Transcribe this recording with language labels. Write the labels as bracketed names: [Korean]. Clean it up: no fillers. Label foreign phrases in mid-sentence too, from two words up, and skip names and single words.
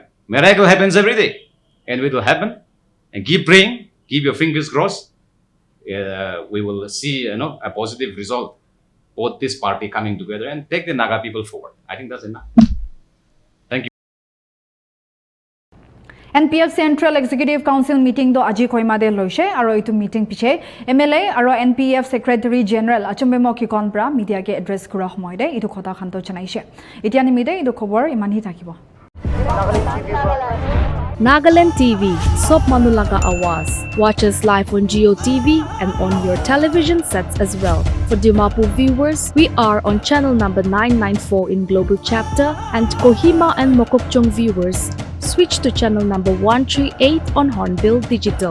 [English] Miracle happens every day. And it will happen. And keep praying. Keep your fingers crossed. We will see a positive result. Both this party coming together and take the Naga people forward. I think that's enough. Thank you. [Naga Pidgin] NPF Central Executive Council meeting do aji koima de loise aro itu meeting piche MLA aro NPF Secretary General Achumbemo Kikon bra media ke address kura homoy de itu khota khanto chanaise itiani mide itu khobor imanhi thakibo Nagaland TV, Sop Manulaga Awas. [English] Watch us live on Geo TV and on your television sets as well. For Dimapur viewers, we are on channel number 994 in Global Chapter, and Kohima and Mokokchung viewers, switch to channel number 138 on Hornbill Digital.